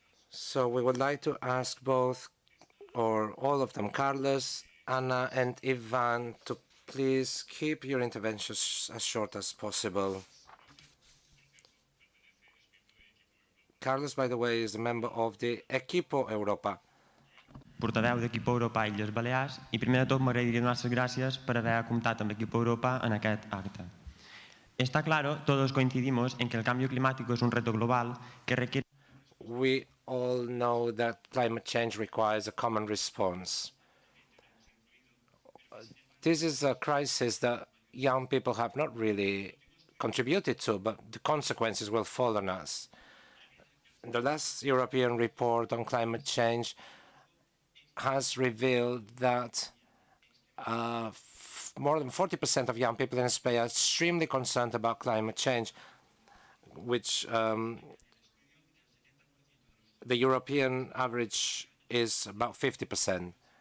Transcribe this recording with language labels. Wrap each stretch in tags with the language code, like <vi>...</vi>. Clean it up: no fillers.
<en>So we would like to ask both, or all of them, Carlos, Anna, and Ivan, to please keep your interventions as short as possible. Carlos, by the way, is a member of the Equipo Europa.</en> <ca>Portaveu d'Equipo Europa a Illes Balears, i primer de tot m'agradaria donar les gràcies per haver comptat amb Equipo Europa en aquest acte.</ca> <es>Está claro, todos coincidimos en que el cambio climático es un reto global que requiere...</es> <en>We all know that climate change requires a common response. This is a crisis that young people have not really contributed to, but the consequences will fall on us. The last European report on climate change has revealed that more than 40% of young people in Spain are extremely concerned about climate change, which the European average is about 50%.</en>